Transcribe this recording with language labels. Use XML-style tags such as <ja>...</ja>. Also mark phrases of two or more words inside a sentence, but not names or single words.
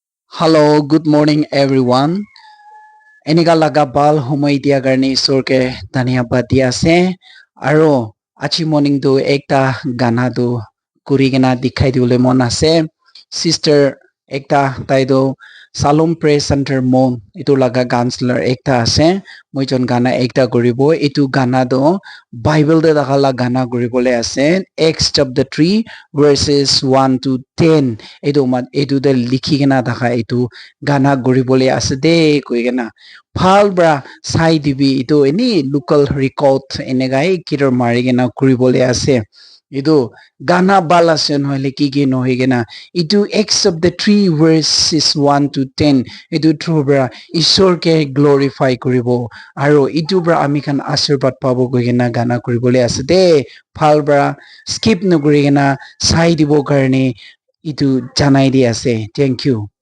<en>Hello, good morning everyone.</en> <nag>Enika laga bal humai dia karne isor ke dhanyabad dia ase aro achi morning tu ekta gana tu kuri kena dikhai dibole mon ase. Sister ekta tai do Salom Praise Center mon itu laga counselor ekta ase moijon gana ekta koribo itu gana do Bible de dakhala gana koribole ase Acts</nag> <en>chapter 3 verses 1 to 10</en> <nag>itu de likhi kena dakha itu gana koribole ase de koi kena ভাল bra sai dibi itu ini</nag> <en>local record</en> <nag>enegai kitor mari kena koribole ase itu gana bal ase nohile ki nohi kena itu</nag> <en>accept the three verses 1 to 10</en> <nag>itu through bra ishor ke glorify koribo aro itu bra ami kan ashirbat pabo koi kena gana koribole ase de ভাল bra skip nokori kena sai dibo karne itu janai di ase</nag> <en>thank you.</en>